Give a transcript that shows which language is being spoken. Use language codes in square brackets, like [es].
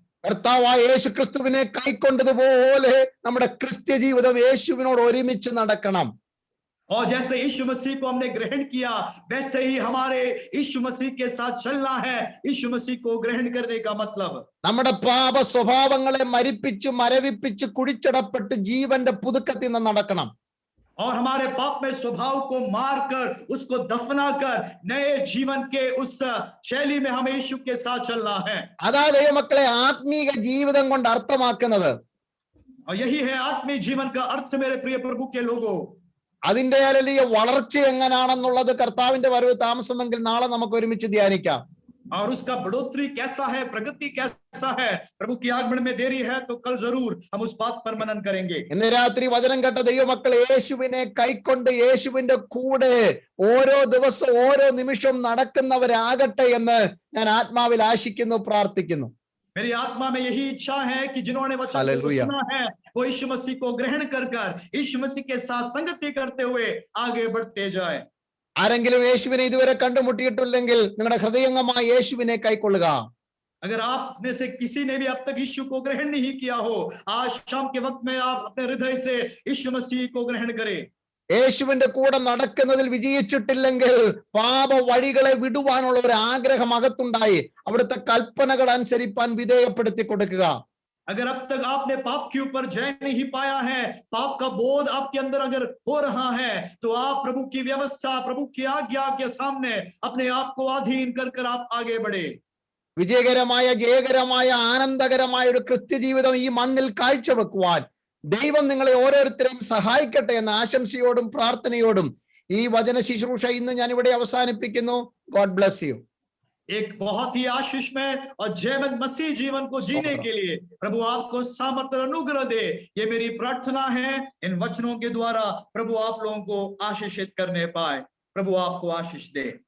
[ml] കർത്താവായ യേശു ക്രിസ്തുവിനെ കൈക്കൊണ്ടതുപോലെ നമ്മുടെ ക്രിസ്ത്യ ജീവിതം യേശുവിനോട് ഒരുമിച്ച് നടക്കണം. [hi] और जैसे यीशु मसीह को हमने ग्रहण किया, वैसे ही हमारे यीशु मसीह के साथ चलना है। यीशु मसीह को ग्रहण करने का मतलब [ml] നമ്മുടെ പാപ സ്വഭാവങ്ങളെ മരിപ്പിച്ച് മരവിപ്പിച്ച് കുഴിച്ചടപ്പെട്ട് ജീവന്റെ പുതുക്കത്തിൽ നിന്ന് നടക്കണം. [hi] और हमारे पाप में स्वभाव को मारकर उसको दफनाकर नए जीवन के उस शैली में हमें यीशु के साथ चलना है। [ml] അതാ ദൈവമക്കളെ ആത്മീക ജീവിതം കൊണ്ട് അർത്ഥമാക്കുന്നത്. [hi] और यही है आत्मीय जीवन का अर्थ मेरे प्रिय प्रभु के लोगों। [ml] അതിന്റെ വലിയ വളർച്ച എങ്ങനെയാണെന്നുള്ളത് കർത്താവിന്റെ വരവ് താമസമെങ്കിൽ നാളെ നമുക്ക് ഒരുമിച്ച് ധ്യാനിക്കാം. [hi] और उसका बढ़ोतरी कैसा है, प्रगति कैसा है, प्रभु की आगमन में देरी है तो कल जरूर हम उस बात पर मनन करेंगे। [ml] ഇന്ന് രാത്രി വചനം കേട്ട ദൈവമക്കൾ യേശുവിനെ കൈക്കൊണ്ട് യേശുവിന്റെ കൂടെ ഓരോ ദിവസവും ഓരോ നിമിഷവും നടക്കുന്നവരാകട്ടെ എന്ന് ഞാൻ ആത്മാവിൽ ആശിക്കുന്നു, പ്രാർത്ഥിക്കുന്നു. [hi] मेरी आत्मा में यही इच्छा है कि जिन्होंने वचन को सुना है वो यीशु मसीह को ग्रहण कर यीशु मसीह के साथ संगति करते हुए आगे बढ़ते जाए। [ml] ആരെങ്കിലും യേശുവിനെ ഇതുവരെ കണ്ടുമുട്ടിയിട്ടില്ലെങ്കിൽ നിങ്ങളുടെ ഹൃദയംഗമായി യേശുവിനെ കൈക്കൊള്ളുക. [hi] अगर आप में से किसी ने भी अब तक यीशु को ग्रहण नहीं किया हो, आज शाम के वक्त में आप अपने हृदय से यीशु मसीह को ग्रहण करें। [ml] യേശുവിന്റെ കൂടെ നടക്കുന്നതിൽ വിജയിച്ചിട്ടില്ലെങ്കിൽ പാപ വഴികളെ വിടുവാനുള്ള ഒരു ആഗ്രഹം അകത്തുണ്ടായി അവിടുത്തെ കൽപ്പനകൾ അനുസരിപ്പാൻ വിധേയപ്പെടുത്തി കൊടുക്കുക. [hi] अगर अब तक आपने पाप के ऊपर जय नहीं पाया है, पाप का बोध आपके अंदर अगर हो रहा है, तो आप प्रभु की व्यवस्था, प्रभु की आज्ञा के सामने अपने आप को अधीन कर आप आगे बढ़े। [ml] വിജയകരമായ ജയകരമായ ആനന്ദകരമായ ഒരു ക്രിസ്ത്യ ജീവിതം ഈ മണ്ണിൽ കാഴ്ചവെക്കുവാൻ ദൈവം നിങ്ങളെ ഓരോരുത്തരെയും സഹായിക്കട്ടെ എന്ന ആശംസയോടും പ്രാർത്ഥനയോടും ഈ വചന ശുശ്രൂഷ ഇന്ന് ഞാൻ ഇവിടെ അവസാനിപ്പിക്കുന്നു. [en] God bless you. [hi] एक बहुत ही आशीषमय और जयवंत मसीह जीवन को जीने के लिए प्रभु आपको सामर्थ्य अनुग्रह दे, ये मेरी प्रार्थना है। इन वचनों के द्वारा प्रभु आप लोगों को आशीषित करने पाए। प्रभु आपको आशीष दे।